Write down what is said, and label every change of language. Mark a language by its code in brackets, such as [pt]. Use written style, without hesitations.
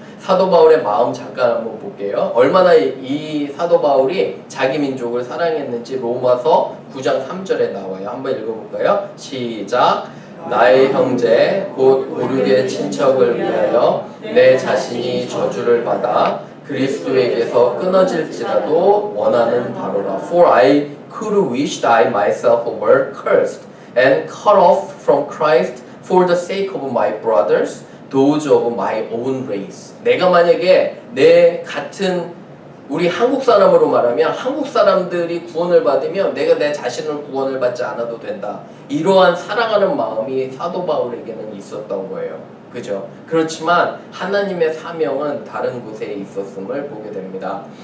[ko] 사도 바울의 마음 잠깐 한번 볼게요. 얼마나 이 사도 바울이 자기 민족을 사랑했는지 로마서 9장 3절에 나와요. 한번 읽어볼까요? 시작. 나의 형제 곧 오륙의 친척을 위하여 내 자신이 저주를 받아 그리스도에게서 끊어질지라도 원하는 바로라. [en] For I could wish I myself were cursed and cut off from Christ for the sake of my brothers, those of my own race. [ko] 내가 만약에 내 같은 우리 한국 사람으로 말하면, 한국 사람들이 구원을 받으면 내가 내 자신을 구원을 받지 않아도 된다. 이러한 사랑하는 마음이 사도 바울에게는 있었던 거예요. 그죠? 그렇지만 하나님의 사명은 다른 곳에 있었음을 보게 됩니다.